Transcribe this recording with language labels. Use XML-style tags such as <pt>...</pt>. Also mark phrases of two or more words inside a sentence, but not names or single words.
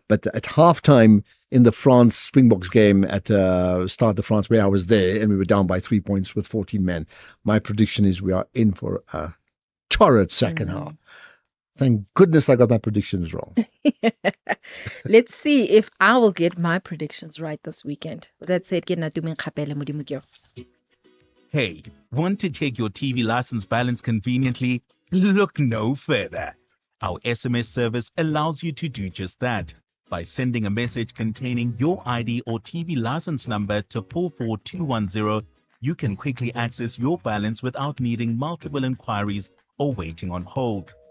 <en>But at halftime in the France Springboks game at Stade de France, where I was there, and we were down by 3 points with 14 men, my prediction is we are in for a torrid second half. Thank goodness I got my predictions wrong. Let's see if I will get my predictions right this weekend. With that said,</en> <tn>ke nna tumeng kgapele Modimo ke yo.</tn> <en>Hey, want to check your TV license balance conveniently? Look no further. Our SMS service allows you to do just that. By sending a message containing your ID or TV license number to 44210, you can quickly access your balance without needing multiple inquiries or waiting on hold.</en>